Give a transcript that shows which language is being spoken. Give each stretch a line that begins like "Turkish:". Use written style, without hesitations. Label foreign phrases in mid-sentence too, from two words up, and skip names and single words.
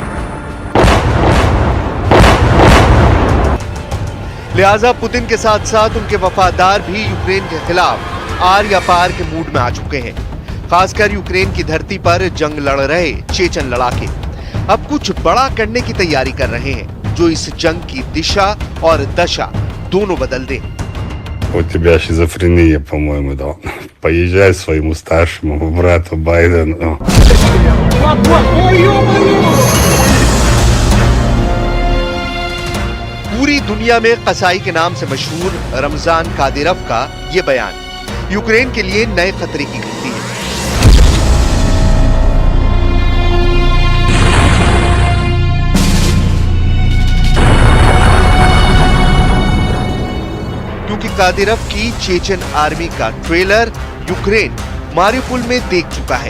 Hindi: लिहाजा पुतिन के साथ साथ उनके वफादार भी यूक्रेन के खिलाफ आर या पार के मूड में आ चुके हैं। खासकर यूक्रेन की धरती पर जंग लड़ रहे चेचन लड़ाके अब कुछ बड़ा करने की तैयारी कर रहे हैं, जो इस जंग की दिशा और दशा दोनों बदल दे।
Russian: У тебя шизофрения, по-моему, да. Поезжай своему старшему брату Байдену.
Hindi: पूरी दुनिया में कसाई के नाम से मशहूर रमजान कादिरोव का ये बयान यूक्रेन के लिए नए खतरे की घंटी है। क्योंकि कादिरोव की चेचन आर्मी का ट्रेलर यूक्रेन मारिउपोल में देख चुका है।